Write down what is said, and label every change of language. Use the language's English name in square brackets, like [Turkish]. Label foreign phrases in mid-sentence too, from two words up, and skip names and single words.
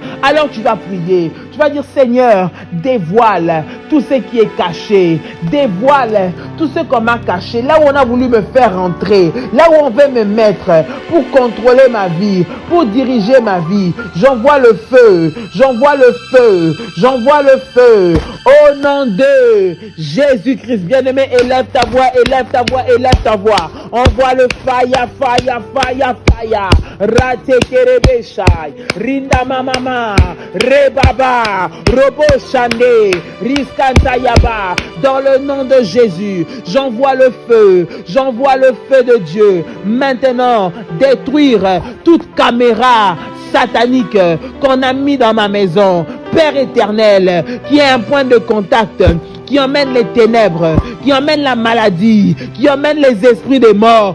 [French] Alors tu vas prier, tu vas dire, Seigneur, dévoile tout ce qui est caché, dévoile tout ce qu'on m'a caché, là où on a voulu me faire rentrer, là où on veut me mettre pour contrôler ma vie, pour diriger ma vie. J'envoie le feu, j'envoie le feu, j'envoie le feu au nom de Jésus-Christ. Bien-aimé, élève ta voix, élève ta voix, élève ta voix. Envoie le [English] fire, fire, fire, fire. Rate kerebeshai, rinda mamama, rebaba, robo shande, riskantayaba. [French] Dans le nom de Jésus, j'envoie le feu de Dieu. Maintenant, détruire toute caméra satanique qu'on a mis dans ma maison. Père éternel, qui est un point de contact, qui emmène les ténèbres, qui emmène la maladie, qui emmène les esprits des morts.